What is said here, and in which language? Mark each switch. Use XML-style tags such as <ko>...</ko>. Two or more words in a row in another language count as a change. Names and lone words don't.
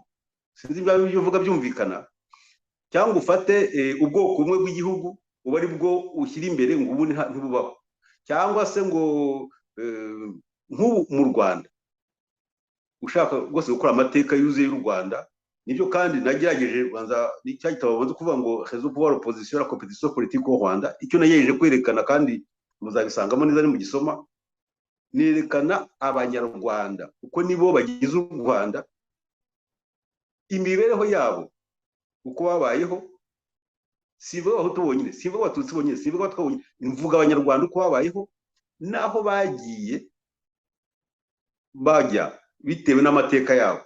<rw>Sinzi ibyo uvuga byumvikana. Cyangwa ufate ubwoko bumwe bw'igihugu uba ari bwo ushyira imbere ngo ubu ntibubaho. Cyangwa se ngo nk'ubu mu Rwanda ushaka rwose gukora amateka yuzuye y'u Rwanda, nibyo kandi nagerageje banza n'icya gitabo bavuze kuvuga ngo</rw> <fr>réseau pouvoir opposition la compétition politique au Rwanda.</fr> <rw>Icyo nagejeje kwerekana kandi muzabisangamo neza ni mu gisoma, nerekana abanyarwanda uko nibo bagize u Rwanda, imibereho yabo uko babayeho. Sivuga aho tubonyine, sivuga abatutsi bonyine, sivuga abatwabonye, mvuga abanyarwanda uko babayeho naho bagiye bajya bitewe n'amateka yabo.</rw>